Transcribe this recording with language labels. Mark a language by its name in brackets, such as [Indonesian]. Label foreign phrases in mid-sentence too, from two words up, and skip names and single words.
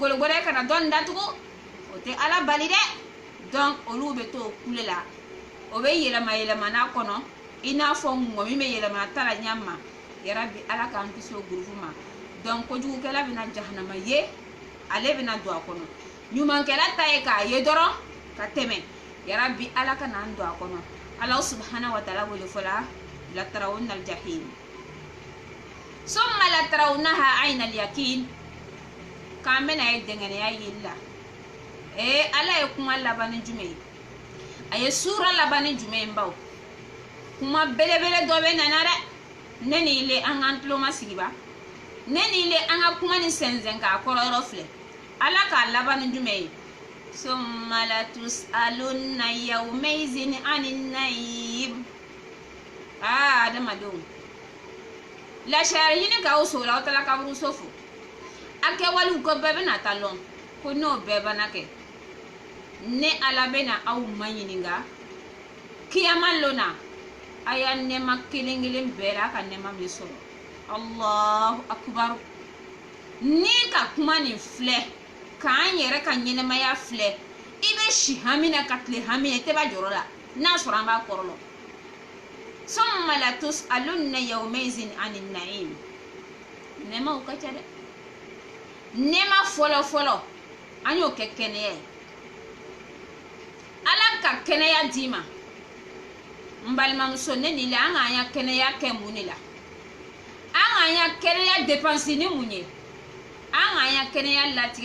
[Bambara] golo gɛrɛ kana dɔn datugu o tɛ ala bali dɛ donc olu bɛ to kule la o bɛ yɛlɛma yɛlɛma n'a kɔnɔ i n'a fɔ ŋɔ min bɛ yɛlɛma ta la ɲɛ ma yarabi ala k'an kisi o gurupu ma donc kojugukɛla bɛna jahanama ye ale bɛna don a kɔnɔ ɲumankɛla ta ye k'a ye dɔrɔn ka tɛmɛ yarabi ala ka n'an don a kɔnɔ ala [Arabic] سبحانه وتعالى [Bambara] wele fɔla [Arabic] لترون الجحيم ثم لترونها عين اليقين [Bambara] k'an bɛna ye dɛngɛnɛya yeli la ala ye kuma laban ni jumɛn ye a ye sura laban ni jumɛn ye baw kuma belebele dɔ bɛ nana dɛ ne ni ile an k'an tulo ma sigi ba ne ni ile an ka kuma ni sɛnsɛn k'a kɔrɔ yɔrɔ filɛ ala k'a laban ni jumɛn ye [Arabic] ثم لتسألن يومئذ عن النعيم [Bambara] adamadenw lasari ɲini k'aw sola aw taara kaburuso fo a kɛwalew ko bɛɛ bɛna ta lɔn ko n'o bɛɛ bana kɛ ne ala bɛna aw ma ɲininka kiyama lona a y'a nɛɛma kelen kelen bɛɛ la a ka nɛɛma min sɔrɔ [Arabic] الله أكبر [Bambara] ni ka kuma nin filɛ k'an yɛrɛ ka ɲɛnɛmaya filɛ i bɛ si hami na ka tile hami na i tɛ ba jɔrɔ la n'a sɔrɔ an b'a kɔrɔ lɔ [Arabic] ثم لتسألن يومئذ عن النعيم [Bambara] nɛɛmaw ka ca dɛ nɛɛma fɔlɔ fɔlɔ an y'o kɛ kɛnɛya ye ala ka kɛnɛya d'i ma n balimamuso ne ni la an k'an ya kɛnɛya kɛ mun de la an k'an ya kɛnɛya dépense ni mun ye an k'an ya kɛnɛya latigɛ